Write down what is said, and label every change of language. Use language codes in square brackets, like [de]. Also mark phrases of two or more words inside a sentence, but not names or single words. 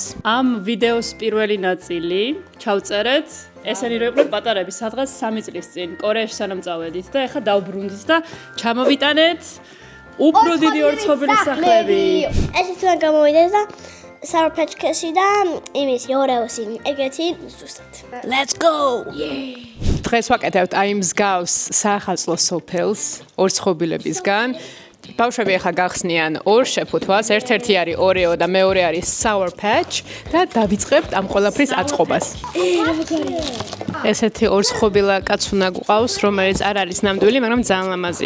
[ka] ამ ვიდეოს პირველი ნაწილი ჩავწერეთ. ესენი რო იყვნენ პატარები, სადღაც 3 წლის წინ კორეაში სანამ წავედით და ეხლა დავბრუნდით და ჩამოვიტანეთ უფრო დიდი ორცხობილის სახლები. ეს თქვენ გამოვიდეთ და Sour Patch Kids-ი და იმისი ორეოსი ეგეთი ზუსტად. [en] Let's go! [ka] დღეს ვაკეთებთ აი მსგავს საახალწლო სოფელს ორცხობილებისგან. ბავშვები ახლა გახსნიან ორ შეფუთვას, ერთ-ერთი არის ორეო და მეორე არის Sour Patch და დავიწყებთ ამ ყველაფრის აწყობას. ესეთი ორცხობილა კაც უნდა გვყავს, რომელიც არ არის ნამდვილი, მაგრამ ძალიან ლამაზია.